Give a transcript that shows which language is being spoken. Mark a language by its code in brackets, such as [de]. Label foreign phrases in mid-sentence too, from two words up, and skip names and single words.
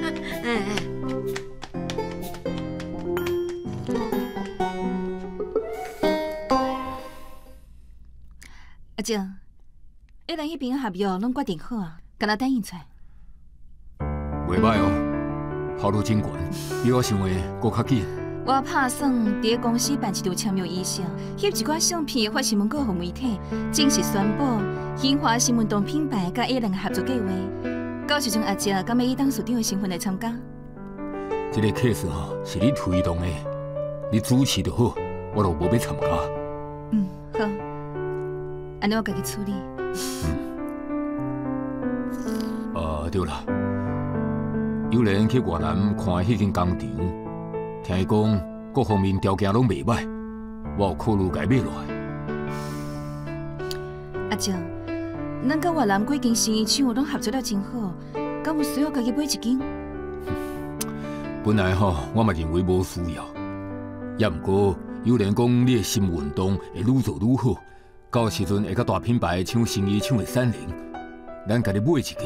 [nan] 阿姐，迄人迄边合约拢决定好啊，敢若等伊出来。袂歹哦，效率真悬，比我想的搁较紧。我打算伫公司办一场签约仪式，翕一寡相片发新闻稿互媒体，正式宣布新华新运动品牌甲A 人合作计划。到时阵阿姐敢要以董事长的身份来参加？这个 case 是你推动的，你主持就好，我就无要参加。好，安尼我家己处理。对啦，有人去越南看迄间工厂，听伊讲各方面条件拢袂歹，我有考虑甲伊买落来。阿姐，咱甲越南几间生意厂拢合作了真好，敢有需要家己买一间？本来我嘛认为无需要，也毋过有人讲你的新运动会愈做愈好，到时阵会甲大品牌抢生意抢会闪灵，咱家己买一间。